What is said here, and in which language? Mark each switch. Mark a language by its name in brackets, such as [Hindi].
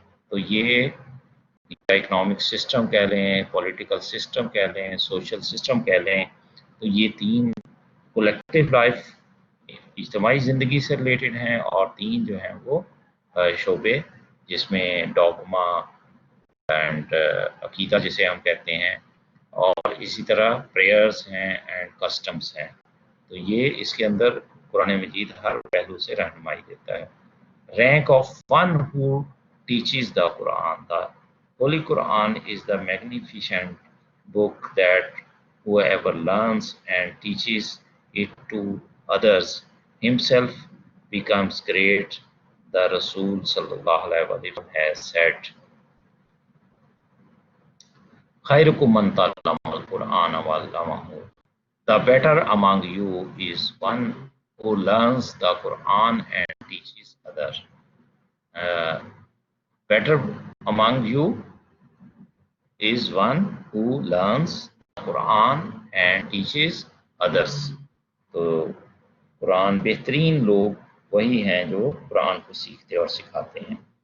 [Urdu] تو یہ economic system کہہ لیں، پولیٹیکل سسٹم کہہ لیں، سوشل سسٹم کہہ لیں، تو یہ تین کولیکٹیو لائف اجتماعی زندگی سے ریلیٹڈ ہیں، اور تین جو ہیں وہ شعبے جس میں ڈاگما اینڈ عقیدہ جسے ہم کہتے ہیں، اور اسی طرح پریئرز ہیں اینڈ کسٹمز ہیں. تو یہ اس کے اندر قرآن مجید ہر پہلو سے رہنمائی دیتا ہے. [English] Rank of one who teaches the Quran. The Holy Quran is the magnificent book that whoever learns and teaches it to others himself becomes great. The Rasul sallallahu alaihi wasallam has said, [Arabic] خیرکم من تعلم القرآن وعلمہ. [English] The better among you is one who learns the Quran and teaches others. Better among you is one who learns the Quran and teaches others. [Urdu] تو قرآن بہترین لوگ وہی ہیں جو قرآن کو سیکھتے اور سکھاتے ہیں.